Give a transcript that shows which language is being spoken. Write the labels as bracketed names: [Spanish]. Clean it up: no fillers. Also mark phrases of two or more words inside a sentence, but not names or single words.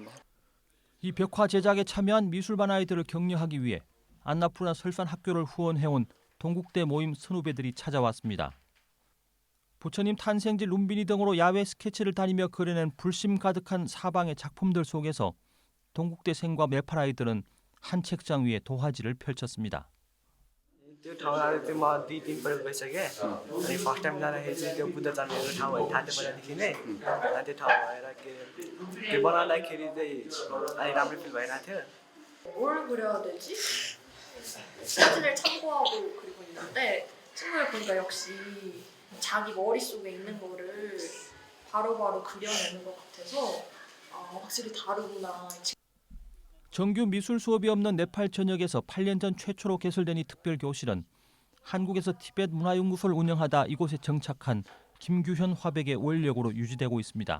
[Korean] 이 벽화 제작에 참여한 미술반 아이들을 격려하기 위해 안나푸르나 설산 학교를 후원해온 동국대 모임 선후배들이 찾아왔습니다. 부처님 탄생지 룸비니 등으로 야외 스케치를 다니며 그려낸 불심 가득한 사방의 작품들 속에서 동국대생과 네팔 아이들은 한 책장 위에 도화지를 펼쳤습니다. [Nepali] त्यो ठाउँहरू चाहिँ म 2-3 पल्ट गइसकेँ अनि [English] first time [Nepali] जाँदाखेरि चाहिँ त्यो बुद्ध जन्मेको ठाउँहरू थाहा थियो पहिलादेखि नै अनि त्यो ठाउँ भएर त्यो बनाउँदाखेरि चाहिँ अनि राम्रो फिल भइरहेको थियो. [Korean] 뭘 그려야 되지? 사진을 참고하고 그리고 있는데 친구를 보니까 역시 자기 머릿속에 있는 거를 바로바로 그려내는 것 같아서 확실히 다르구나. 정규 미술 수업이 없는 네팔 전역에서 8년 전 최초로 개설된 이 특별 교실은 한국에서 티벳 문화연구소를 운영하다 이곳에 정착한 김규현 화백의 원력으로 유지되고 있습니다.